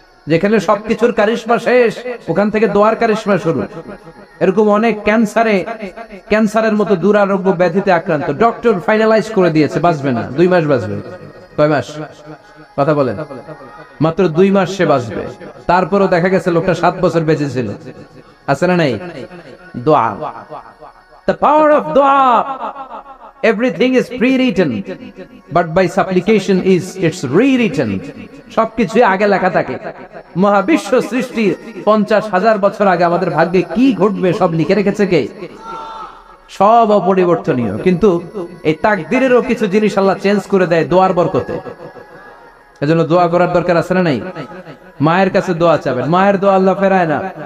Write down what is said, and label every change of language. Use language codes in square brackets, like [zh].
[bn] যেখানে সবকিছুর কারিশমা শেষ, ওখান থেকে দোয়ার কারিশমা শুরু। এরকম অনেক ক্যান্সারের মতো দুরারোগ্য ব্যাধিতে আক্রান্ত, ডক্টর ফাইনালাইজ করে দিয়েছে বাঁচবে না, 2 মাস বাঁচবে। কয় মাস? কথা বলেন। মাত্র 2 মাস সে বাঁচবে, তারপরও দেখা গেছে লোকটা 7 বছর বেঁচে ছিল। আছে না নাই? [en] দোয়া, the power of dua. Everything is pre-written, but by supplication is it's rewritten. [bn] সবকিছু আগে লেখা থাকে। মহাবিশ্ব সৃষ্টি 50,000 বছর আগে আমাদের ভাগ্যে কি ঘটবে সব লিখে রেখেছে কে? সব অপরিবর্তনীয়। কিন্তু এই তাকদীরেরও কিছু জিনিস আল্লাহ চেঞ্জ করে দেয় দোয়ার বরকতে। এজন্য দোয়া করার দরকার আছে না নাই? মায়ের কাছে দোয়া চাবেন, মায়ের দোয়া আল্লাহ ফেরায় না।